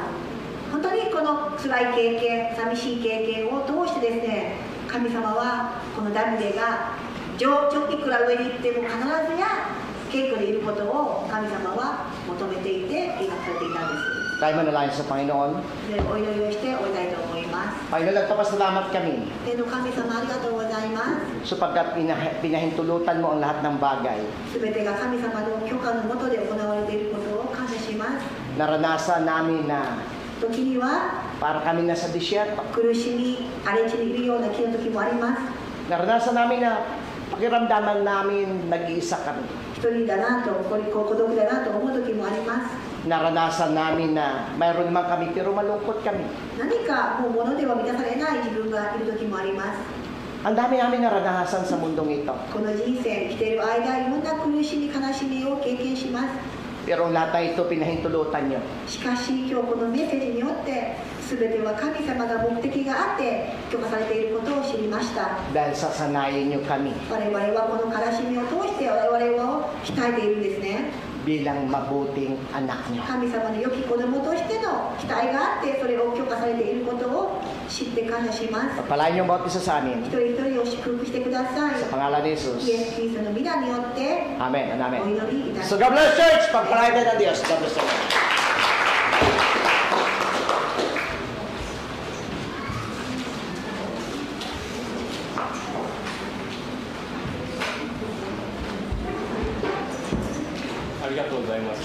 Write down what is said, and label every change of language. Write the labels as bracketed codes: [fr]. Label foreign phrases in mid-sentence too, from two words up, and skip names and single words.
[ja] 本当にこの辛い経験、寂しい経験を通してですね、神様はこのダビデがいくら上に行っても必ずや謙虚でいることを神様は求めていて描かれていたんです。 [tl] Tayo manalangin sa Panginoon. [ja] でお祈りをして終えたいと思います。 [tl] Panginoon, nagpapasalamat kami [ja] 天の神様ありがとうございます。 [tl] sapagkat pinahintulutan mo ang lahat ng bagay. [ja] すべてが神様の許可のもとで行われていることを感謝します。 [tl] Naranasan namin na [ja] 時には [tl] para kami nasa disyerto. [ja] 苦しみ、荒れ地にいるような気の時もあります。 [tl] Naranasan namin na pakiramdaman namin nag-iisa kami. [ja] 一人だなと、孤独だなと思う時もあります。 [tl] Naranasan namin na mayroon naman kami pero malungkot kami. [ja] 何かもう物では満たされない自分がいる時もあります。 [tl] Ang dami namin naranasan sa mundong ito. [ja] この人生生きている間、いろんな苦しみ、悲しみを経験します。 [tl] Pero ang lahat ng ito pinahintulutan nyo. [ja] しかし今日このメッセージによって全ては神様が目的があって許可されていることを知りました。 [tl] Dahil sasanayin nyo kami [ja] 我々はこの悲しみを通して我々を鍛えているんですね。 [tl] bilang mabuting anak nyo. [ja] 神様の良き子供としての期待があってそれを許可されていることを知って感謝します。 [tl] Pagpalain niyo ang bawat isa sa amin. [ja] 一人一人を祝福してください。 [tl] Sa pangalan ni Jesus. [ja] イエス・キリストの皆によって [en] Amen and [ja] お [en] amen. [ja] 祈りいたします。 [en] So God bless church. [tl] Pagpalain din ng Diyos. [en] God bless you. [ja] ありがとうございます.